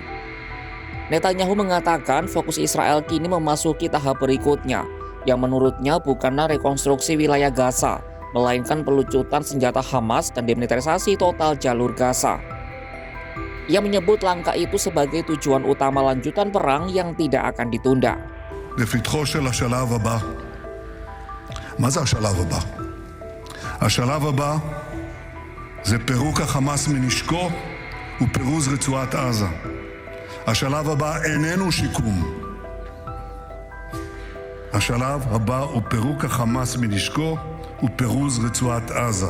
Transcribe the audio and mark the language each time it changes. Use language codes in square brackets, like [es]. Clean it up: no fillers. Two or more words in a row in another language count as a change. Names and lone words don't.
[id] Netanyahu mengatakan fokus Israel kini memasuki tahap berikutnya, yang menurutnya bukanlah rekonstruksi wilayah Gaza, melainkan pelucutan senjata Hamas dan demilitarisasi total jalur Gaza. Ia menyebut langkah itu sebagai tujuan utama lanjutan perang yang tidak akan ditunda. [he] לפתחו של השלב הבא. מה זה השלב הבא? השלב הבא זה פירוק החמאס מנשקו ופירוז רצועת עזה. השלב הבא איננו שיקום. השלב הבא הוא פירוק החמאס מנשקו ופירוז רצועת עזה.